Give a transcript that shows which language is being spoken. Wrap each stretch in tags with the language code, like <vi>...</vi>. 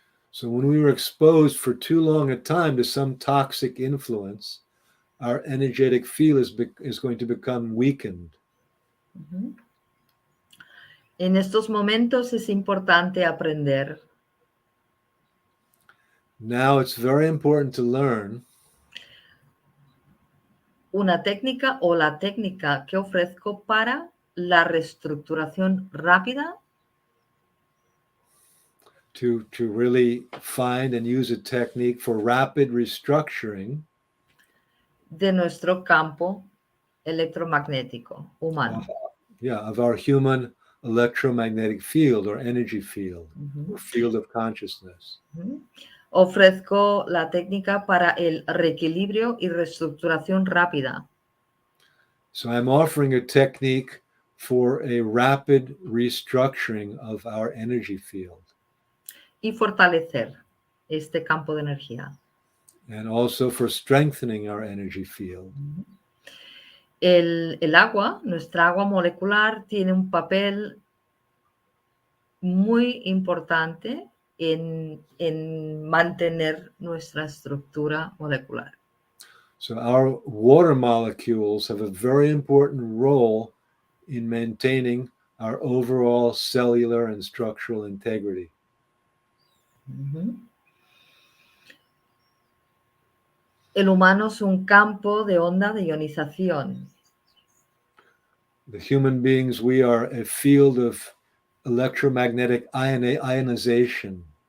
<en>So when we were exposed for too long a time to some toxic influence, our energetic field is going to become weakened.</en> <es>En estos momentos es importante aprender.</es> <en>Now it's very important to learn</en> <es>Una técnica o la técnica que ofrezco para la reestructuración rápida.</es> <en>to really find and use a technique for rapid restructuring</en> <es>de nuestro campo electromagnético humano.</es> <en>Of our human electromagnetic field or energy field, or field of consciousness.</en> <es>Ofrezco la técnica para el reequilibrio y reestructuración rápida.</es> <en>So I'm offering a technique for a rapid restructuring of our energy field.</en> <es>Y fortalecer este campo de energía.</es> <en>and also for strengthening our energy field.</en> <es>El agua, nuestra agua molecular, tiene un papel muy importante en mantener nuestra estructura molecular.</es> <en>So our water molecules have a very important role in maintaining our overall cellular and structural integrity.</en> <es>El humano es un campo de onda de ionización.</es> <en>The human beings, we are a field of electromagnetic ionization.</en>